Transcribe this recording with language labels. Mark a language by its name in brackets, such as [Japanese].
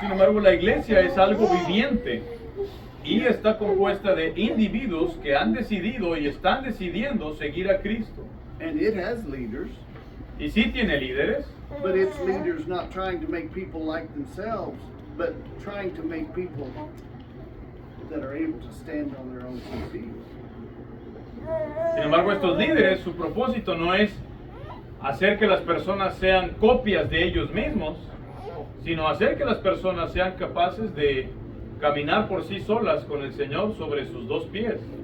[Spanish] Sin embargo, la iglesia es algo viviente y está compuesta de individuos que han decidido y están decidiendo seguir a Cristo. [English] And it has leaders. [Spanish] Y sí tiene líderes, [English] But it's leaders not trying to make people like themselves, but trying to make people that are able to stand on their own 2 feet. [Spanish] sin embargo, estos líderes, su propósito no es hacer que las personas sean copias de ellos mismos, sino hacer que las personas sean capaces de caminar por sí solas con el Señor sobre sus 2 pies.